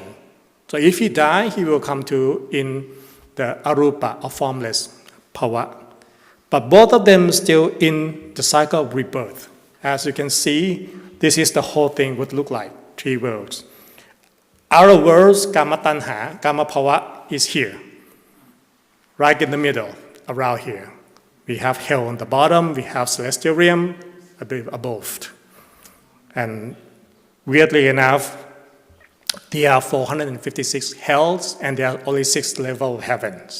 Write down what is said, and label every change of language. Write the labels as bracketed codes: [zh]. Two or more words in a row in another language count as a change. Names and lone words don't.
[en] So if he dies, he will come to in the arupa or formless bhava. But both of them still in the cycle of rebirth. As you can see, this is the whole thing would look like, 3 worlds. Our worlds, [pi] kama tanha, kama bhava, [en] is here, right in the middle, around here. We have hell on the bottom, we have celestial realm a bit above. And weirdly enough, there are 456 hells and there are only 6 levels of heavens.